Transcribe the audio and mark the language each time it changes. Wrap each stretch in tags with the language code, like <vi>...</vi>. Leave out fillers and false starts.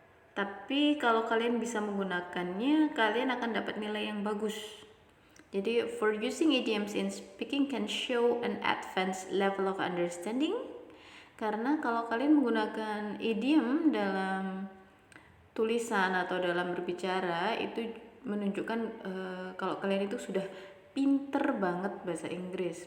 <id>Tapi kalau kalian bisa menggunakannya, kalian akan dapat nilai yang bagus.</id> <en>Jadi, for using idioms in speaking can show an advanced level of understanding.</en> <id>Karena kalau kalian menggunakan idiom dalam tulisan atau dalam berbicara, itu menunjukkan kalau kalian itu sudah pinter banget bahasa Inggris.</id>